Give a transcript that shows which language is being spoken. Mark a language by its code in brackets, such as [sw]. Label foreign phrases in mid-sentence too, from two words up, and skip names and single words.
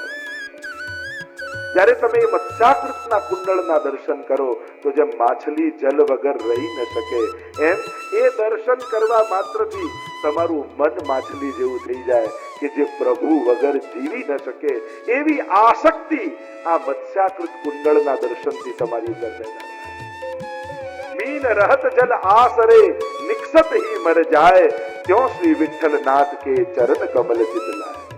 [gu] જ્યારે તમે એ મત્સ્યાકૃતના કુંડળના દર્શન કરો તો જેમ માછલી જલ વગર રહી ન શકે એમ એ દર્શન કરવા માત્રથી તમારું મન માછલી જેવું થઈ જાય કે જે પ્રભુ વગર જીવી ન શકે એવી આસક્તિ આ મત્સ્યાકૃત કુંડળના દર્શનથી તમારી અંદર પેદા થાય. [bra] मीन रहत जल आसरे निकसत ही मर जाए, त्यों श्री विठ्ठल नाथ के चरण कमल चित लाए.